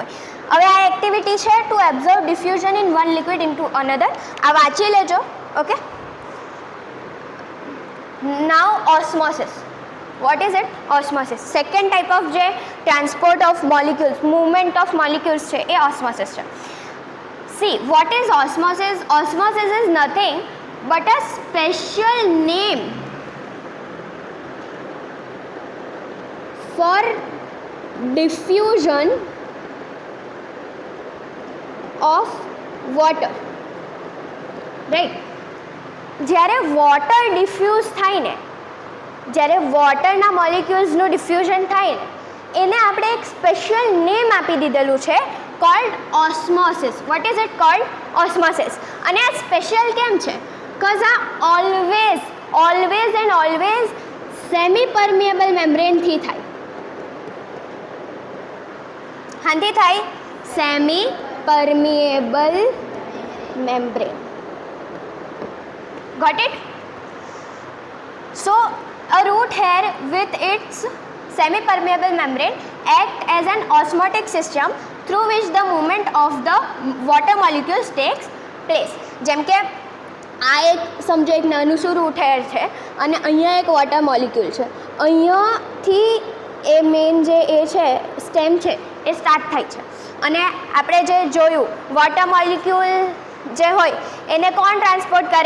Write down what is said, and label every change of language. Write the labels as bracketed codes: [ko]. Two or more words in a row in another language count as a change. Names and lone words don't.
[gu] હવે આ એક્ટિવિટી છે [en] to absorb diffusion in one liquid in to another. [gu] આ વાંચી લેજો. [en] okay, now osmosis. what is it? osmosis. second type of જે transport of molecules, movement of molecules [gu] છે એ ઓસ્મોસિસ છે. [en] See, what is osmosis? Osmosis is nothing but a special name for diffusion of water. Right? [gu] જ્યારે [en] water diffuse [gu] થાય ને, જ્યારે વોટરના મોલિક્યુલ્સનું ડિફ્યુઝન થાય ને, એને આપણે એક [en] special name [gu] આપી દીધેલું છે [en] called osmosis. What is it called? Osmosis. [gu] અને આ સ્પેશિયલ કેમ છે? because આ [en] always and always semi permeable membraneથી [gu] થાય. હાંથી થાય? [en] semi permeable membrane. Got it? So a root hair with its semi-permeable membrane act as an osmotic system through which the movement of the water molecules takes place. [gu] જેમ કે આ એક સમજો એક નાનું શું [en] root hair [gu] છે અને અહીંયા એક [en] water molecule [gu] છે. અહીંયાથી એ મેઇન જે એ છે સ્ટેમ છે એ સ્ટાર્ટ થાય છે અને આપણે જે જોયું [en] water molecule [gu] જે હોય એને કોણ ટ્રાન્સપોર્ટ કરે?